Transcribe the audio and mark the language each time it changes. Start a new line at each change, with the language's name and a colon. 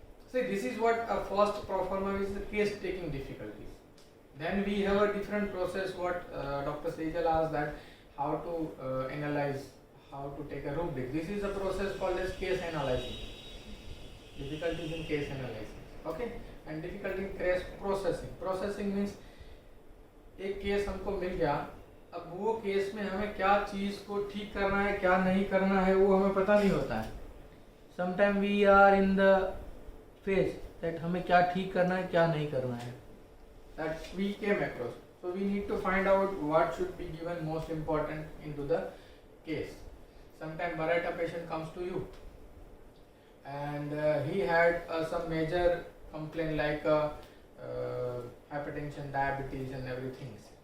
English: See, this is what a first pro forma is, the case taking difficulties. Then we have a different process. What Dr. Sejal asked, that how to analyze, how to take a rubric. This is a process called as case analyzing. Difficulties in case analysis. Okay, and difficulty in case processing. Processing means
Hindi: एक case हमको मिल गया, अब वो case में हमें क्या चीज को ठीक करना है, क्या नहीं करना है, वो हमें पता नहीं होता है.
English: Sometimes we are in the phase that
Hindi: हमें क्या ठीक करना है, क्या नहीं करना है.
English: That we came across. So we need to find out what should be given most important into the case. Sometimes Barata patient comes to you and he had some major complaint like hypertension, diabetes and everything.